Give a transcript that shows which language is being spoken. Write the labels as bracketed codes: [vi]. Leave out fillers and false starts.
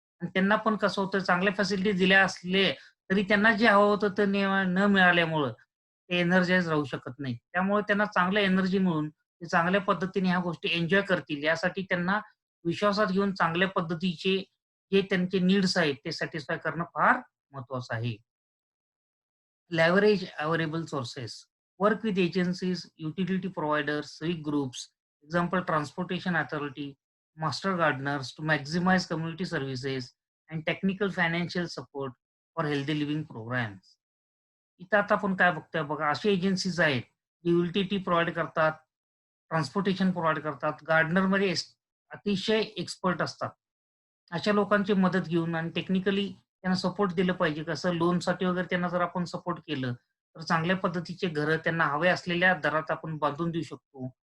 [mr] आणि त्यांना पण कसं होतं चांगल्या फॅसिलिटी दिल्या असले, तरी त्यांना जे हवं होतं ते न मिळाल्यामुळं ते एनर्जाइज राहू शकत नाही. त्यामुळे त्यांना चांगलं एनर्जी मिळून ते चांगल्या पद्धतीने ह्या गोष्टी एन्जॉय करतील यासाठी त्यांना विश्वासात घेऊन चांगल्या पद्धतीचे जे त्यांचे नीड्स आहेत ते सॅटिस्फाय करणं फार महत्वाचं आहे. [en] Leverage available sources. Work with agencies, utility providers, civic groups, example transportation authority, master gardeners to maximize community services and technical financial support for healthy living programs. [mr] इथं आता आपण काय बघतोय बघा, अशी एजन्सीज आहेत, जी युटिलिटी प्रोव्हाईड करतात, ट्रान्सपोर्टेशन प्रोव्हाईड करतात, गार्डनरमध्ये अतिशय एक्सपर्ट असतात. अशा लोकांची मदत घेऊन आणि टेक्निकली त्यांना सपोर्ट दिलं पाहिजे. कसं लोनसाठी वगैरे त्यांना जर आपण सपोर्ट केलं, तर चांगल्या पद्धतीचे घरं त्यांना हवे असलेल्या दरात आपण बांधून देऊ शकतो.